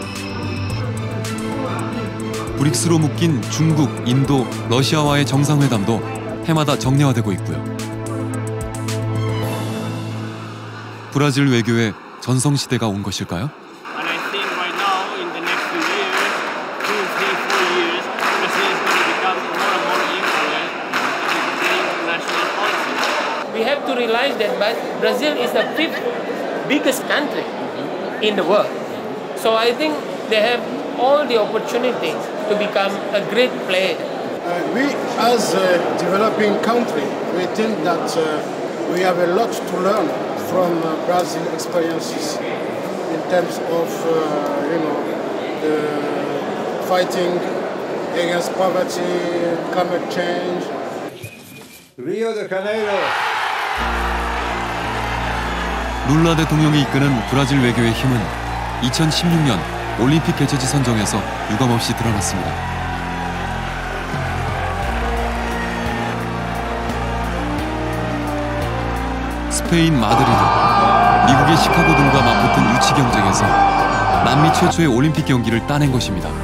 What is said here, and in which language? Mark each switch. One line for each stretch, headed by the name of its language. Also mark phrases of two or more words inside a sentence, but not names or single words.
Korean: 브릭스로 묶인 중국, 인도, 러시아와의 정상회담도 해마다 정례화되고 있고요. 브라질 외교의 전성시대가 온 것일까요?
English: We have have to realize that Brazil is the 5th biggest country in the world. So I think they have all the opportunity to become a great player. We, as a developing country, we think that we have a lot to learn from Brazil experiences in terms of, fighting against poverty, climate change. Rio de Janeiro.
Korean: 룰라 대통령이 이끄는 브라질 외교의 힘은 2016년 올림픽 개최지 선정에서 유감없이 드러났습니다. 스페인 마드리드, 미국의 시카고 등과 맞붙은 유치 경쟁에서 남미 최초의 올림픽 경기를 따낸 것입니다.